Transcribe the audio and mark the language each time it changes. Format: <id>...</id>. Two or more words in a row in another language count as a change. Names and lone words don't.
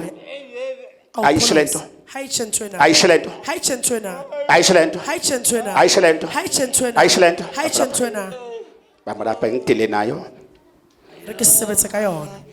<st>Matlamoya.</st> <zu>ayisho lento</zu> <st>Ha e tjhe nthwena.</st> <zu>ayisho lento</zu> <st>Ha e tjhe nthwena.</st> <zu>ayisho lento</zu> <st>Ha e tjhe nthwena.</st> <zu>ayisho lento</zu> <st>Ha e tjhe nthwena.</st> <zu>ayisho lento</zu> <st>Ha e tjhe nthwena.</st> <zu>bamba lapha ngidile nayo</zu> <st>Re ke sebetse ka yona.</st>